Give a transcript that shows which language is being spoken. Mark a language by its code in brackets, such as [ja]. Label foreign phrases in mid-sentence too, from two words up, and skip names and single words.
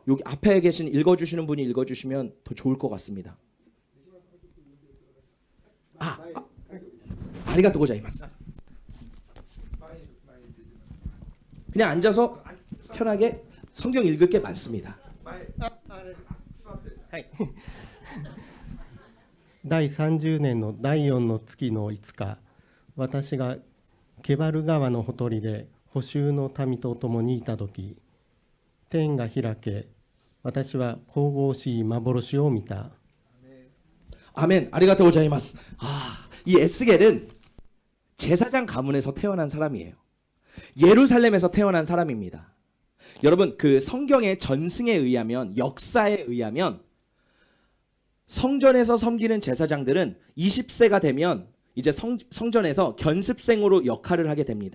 [ko] 여기 앞에 계신 읽어주시는 분이 읽어주시면 더 좋을 것 같습니다. [ja] ありがとうございます. [ko] 그냥 앉아서 편하게 성경 읽을 게 많습니다. [ja] 第30年の第4の月の5日、私がケバル川のほとりで捕囚の民と共にいたとき、天が開け、私は神々しい幻を見た。 아멘. ありがとうございます. [ko] 이 에스겔은 제사장 가문에서 태어난 사람이에요. 예루살렘에서 태어난 사람입니다. 여러분, 그 성경의 전승에 의하면, 역사에 의하면 성전에서 섬기는 제사장들은 20세가 되면 이제 성전에서 견습생으로 역할을 하게 됩니다.